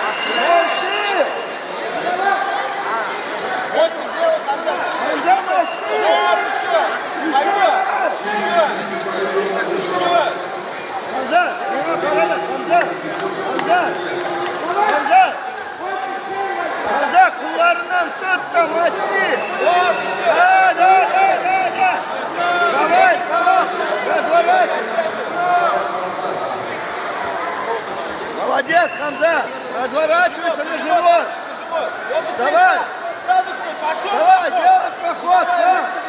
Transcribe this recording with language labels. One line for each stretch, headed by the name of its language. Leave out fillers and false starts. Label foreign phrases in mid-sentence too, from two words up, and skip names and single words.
Russian: Мостик сделал, Хамза. Хамза, носи! Вот еще! Пойдет! Еще! Хамза, его порядок, Хамза,
Turkish: kullarından tut da Masli.
Russian: Да. Вставай. Разворачивайся. Молодец, Хамза. Разворачивайся на живот. Вставай. Давай, делай проход сам.